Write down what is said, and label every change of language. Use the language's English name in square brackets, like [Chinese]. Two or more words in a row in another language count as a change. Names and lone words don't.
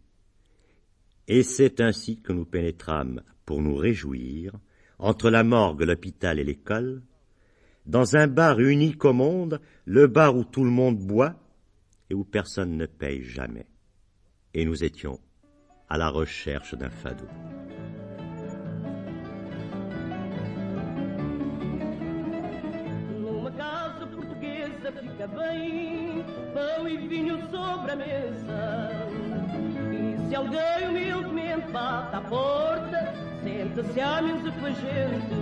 [French] Et c'est ainsi que nous pénétrâmes, pour nous réjouir, entre la morgue, l'hôpital et l'école, dans un bar unique au monde, le bar où tout le monde boit et où personne ne paye jamais. Et nous étions à la recherche d'un fado. [Portuguese] Numa casa portuguesa fica bem, pão e vinho sobre a mesa. E se alguém humildemente bate à porta, senta-se à mesa com a gente.